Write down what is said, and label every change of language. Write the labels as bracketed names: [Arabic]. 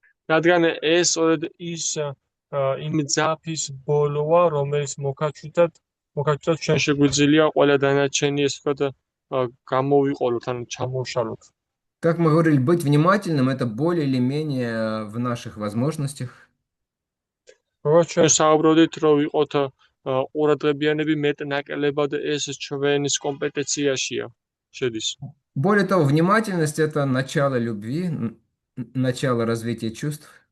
[Georgian] რადგან ეს ის იმ ძაფის ბოლოა, რომელიც მოკაჩვიტად ჩვენ შეგვიძლია ყველა დანარჩენი ესე ვთქვათ გამოვიყოლოთ, ან ჩამოვშალოთ. [Russian] Как мы говорили, быть внимательным – это более или менее в наших возможностях. [Georgian] როგორც ჩვენ საუბრობდით, რომ ვიყოთ ყურადღებიანები მეტნაკლებად ეს ჩვენის კომპეტენციაშია შედის. [Russian] Более того, внимательность – это начало любви, начало развития чувств.